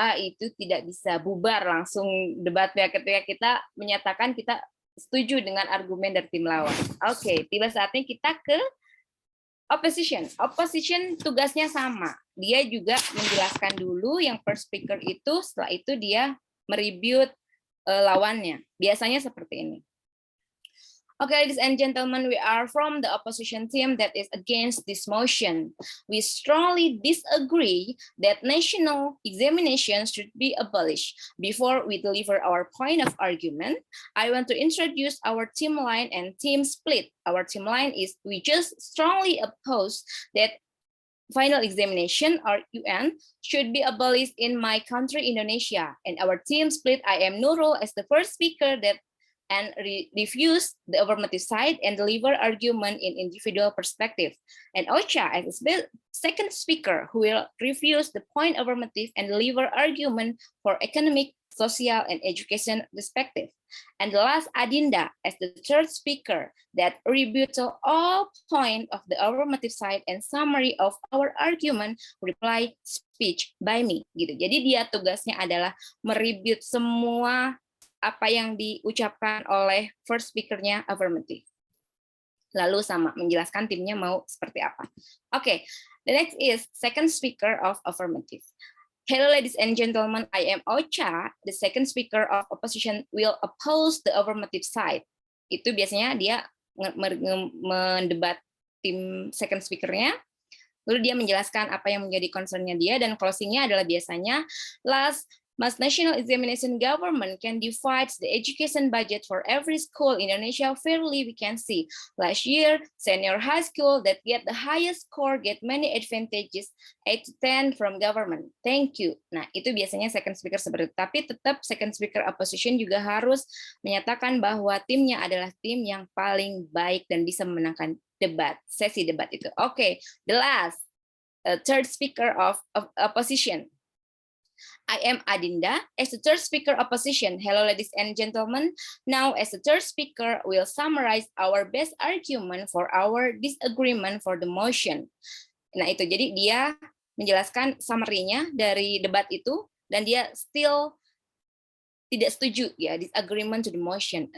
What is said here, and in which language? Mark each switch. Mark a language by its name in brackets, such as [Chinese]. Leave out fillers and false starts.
[Indonesian] Itu tidak bisa bubar langsung debat ya ketika kita menyatakan kita setuju dengan argumen dari tim lawan. Oke, tiba saatnya kita ke opposition. Opposition tugasnya sama. Dia juga menjelaskan dulu yang first speaker itu, setelah itu dia merebut lawannya. Biasanya seperti ini. [English] Okay, ladies and gentlemen, we are from the opposition team that is against this motion. We strongly disagree that national examinations should be abolished. Before we deliver our point of argument, I want to introduce our team line and team split. Our team line is we just strongly oppose that final examination or UN should be abolished in my country, Indonesia. And our team split, I am Nurul as the first speaker that and refuse the affirmative side and deliver argument in individual perspective. And Ocha as the second speaker who will refuse the point affirmative and deliver argument for economic, social, and education perspective. And the last, Adinda as the third speaker that rebutts all point of the affirmative side and summary of our argument reply speech by me. [Indonesian] Gitu. Jadi dia tugasnya adalah merebut semua apa yang diucapkan oleh first speaker-nya affirmative. Lalu sama menjelaskan timnya mau seperti apa. [English] Okay, the next is second speaker of affirmative. Hello ladies and gentlemen, I am Ocha, the second speaker of opposition will oppose the affirmative side. [Indonesian] Itu biasanya dia mendebat tim second speaker-nya. [English] Lalu dia menjelaskan apa yang menjadi concern-nya dia dan closing-nya adalah biasanya last Mas national examination government can divide the education budget for every school in Indonesia fairly, we can see. Last year, senior high school that get the highest score get many advantages, 8 to 10 from government. [Indonesian] Thank you. Nah, itu biasanya second speaker seperti itu. Tapi tetap second speaker opposition juga harus menyatakan bahwa timnya adalah tim yang paling baik dan bisa memenangkan debat, sesi debat itu. [English] Oke, the last third speaker of opposition. I am Adinda as the third speaker opposition. Hello, ladies and gentlemen. Now, as the third speaker, we'll summarize our best argument for our disagreement for the motion. [Indonesian] Nah, itu jadi dia menjelaskan summary-nya dari debat itu dan dia still tidak setuju ya, disagreement to the motion.